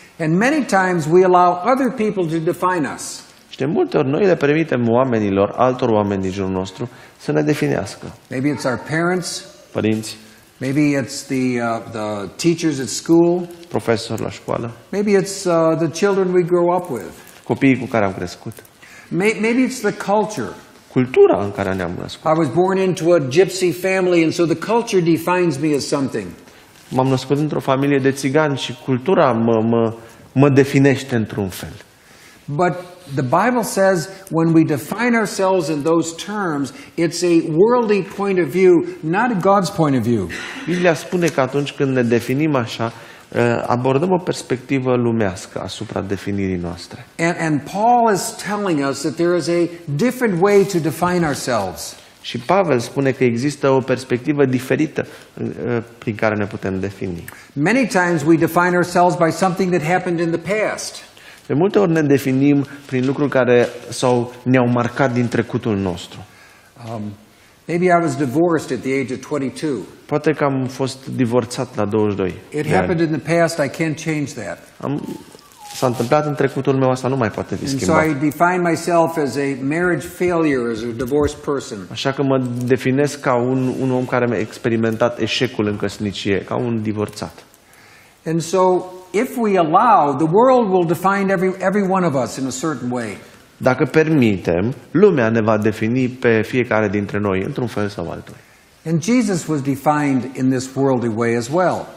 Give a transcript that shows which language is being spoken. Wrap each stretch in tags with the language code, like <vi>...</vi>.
<en>And many times we allow other people to define us.</en> <ro>Și de multe ori noi le permitem oamenilor, altor oameni din jurul nostru, să ne definească.</ro> <en>Maybe it's our parents.</en> <ro>Părinți,</ro> <en>Maybe it's the teachers at school.</en> <ro>profesori la școală,</ro> <en>Maybe it's the children we grow up with.</en> <ro>copiii cu care am crescut,</ro> <en>Maybe it's the culture.</en> <ro>cultura în care ne-am născut.</ro> <en>I was born into a gypsy family, and so the culture defines me as something.</en> <ro>M-am născut într-o familie de țigani și cultura mă definește într-un fel.</ro> <en>But the Bible says when we define ourselves in those terms, it's a worldly point of view, not a God's point of view.</en> <ro>Biblia spune că atunci când ne definim așa, abordăm o perspectivă lumească asupra definirii noastre.</ro> <en>And Paul is telling us that there is a different way to define ourselves.</en> <ro>Și Pavel spune că există o perspectivă diferită prin care ne putem defini.</ro> <en>Many times we define ourselves by something that happened in the past.</en> <ro>De multe ori ne definim prin lucruri care ne-au marcat din trecutul nostru.</ro> <en>Maybe I was divorced at the age of 22.</en> <ro>Poate că am fost divorțat la 22</ro> <en>It</en> <ro>de ani.</ro> <en>happened in the past, I can't change that.</en> <ro>S-a întâmplat în trecutul meu, asta nu mai poate fi</ro> <en>And so</en> <ro>schimbat.</ro> <en>I define myself as a marriage failure, as a divorced person.</en> <ro>Așa că mă definesc ca un om care mi-a experimentat eșecul în căsnicie, ca un divorțat.</ro> <en>And so if we allow, the world will define every one of us in a certain way.</en> <ro>Dacă permitem, lumea ne va defini pe fiecare dintre noi într-un fel sau altul.</ro> <en>And Jesus was defined in this worldly way as well.</en>